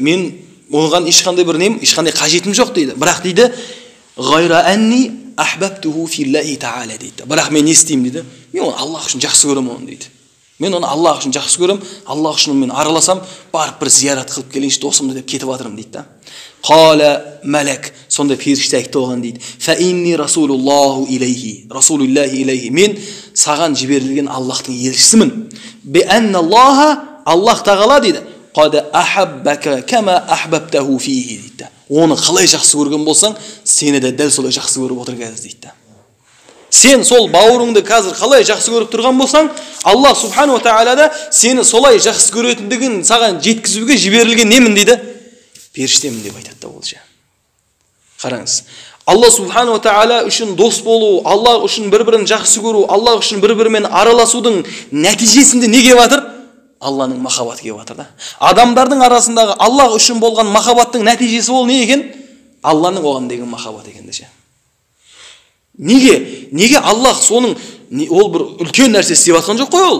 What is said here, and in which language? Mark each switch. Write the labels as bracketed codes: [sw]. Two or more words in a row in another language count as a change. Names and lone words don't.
[kk] Мен оған ешқандай бір нем, ешқандай қажетім жоқ дейді. Бірақ дейді, [ar] غير أني أحببته في الله تعالى [kk] дейді. Бірақ мен не істеймін дейді? Мен оны Аллах үшін жақсы көремін оны дейді. Мен оны Аллах үшін жақсы көремін, Аллах үшін мен араласам, барып бір зиярат қылып келейінші досымды деп кетіп жатырмын дейді. [ar] قال ملك, [kk] сонда періште айтты оған дейді. [ar] فإني رسول الله إليه، رسول الله إليه. [kk] Мен саған жіберілген Аллахтың елшісімін. [ar] بأن الله, [kk] Аллах тағала дейді. [ar] قد أحبك كما أحببته فيه дейді. [kk] Оны қалай жақсы көрген болсаң, сені де дәл солай жақсы көріп отыр қазір дейді. Сен сол бауырыңды қазір қалай жақсы көріп тұрған болсаң, Аллах [ar] سبحانه وتعالى [kk] да сені солай жақсы көретіндігін саған жеткізуге жіберілген немін дейді? Періштемін деп айтады да ол же. Қараңыз. Алла [ar] سبحانه وتعالى [kk] үшін дос болу, Аллах үшін бір-бірін жақсы көру, Аллах үшін бір-бірімен араласудың нәтижесінде не келіп жатыр? Алланың махаббаты келіп жатыр да. Адамдардың арасындағы Аллах үшін болған махаббаттың нәтижесі ол не екен? Алланың оған деген махаббат екен де. Неге Аллах соның ол бір үлкен нәрсе істеп жатқан жоқ қой ол?